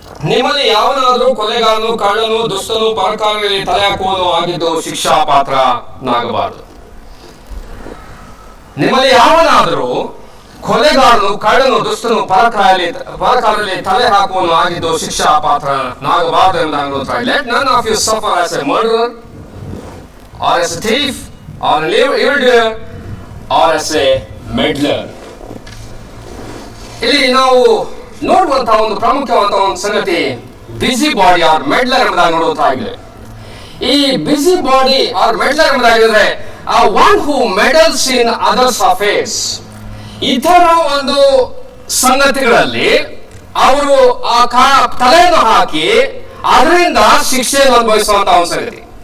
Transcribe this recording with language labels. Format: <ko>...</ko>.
<kn>ನಿಮ್ಮಲ್ಲಿ ಯಾವನಾದರೂ ಕೊಲೆಗಾರನು, ಕಳ್ಳನು, ದುಷ್ಟನು, ಪರಕಾರರಲ್ಲಿ ತಲೆ ಹಾಕುವನು ಆಗಿದ್ದು ಶಿಕ್ಷಾ ಪಾತ್ರನಾಗಬಾರದು. ನಿಮ್ಮಲ್ಲಿ ಯಾವನಾದರೂ ಕೊಲೆಗಾರನು, ಕಳ್ಳನು, ದುಷ್ಟನು, ಪರಕಾರರಲ್ಲಿ ತಲೆ ಹಾಕುವನು ಆಗಿದ್ದು ಶಿಕ್ಷಾ ಪಾತ್ರನಾಗಬಾರದು ಎಂಬುದಾಗಿ ನೋಡುತ್ತಾರೆ.</kn> <en>Let none of you suffer as a murderer or as a thief or an evildoer or as a meddler.</en> <kn>ಇಲ್ಲಿ ನಾವು ನೋಡುವಂತಹ ಒಂದು ಪ್ರಮುಖವಾದ ಒಂದು ಸಂಗತಿ</kn> <en>busybody or meddler</en> <kn>ಎಂಬುದಾಗಿ ನೋಡುವಂತಾಗಿದೆ.</kn> <en>ಈ busybody or meddler ಎಂಬುದಾಗಿದ್ರೆ one who meddles in others affairs.</en> <kn>ಇತರ ಒಂದು ಸಂಗತಿಗಳಲ್ಲಿ ಅವರು ತಲೆಯನ್ನು ಹಾಕಿ ಅದರಿಂದ ಶಿಕ್ಷೆಯನ್ನು ಅನುಭವಿಸುವಂತಹ ಒಂದು ಸಂಗತಿ.</kn>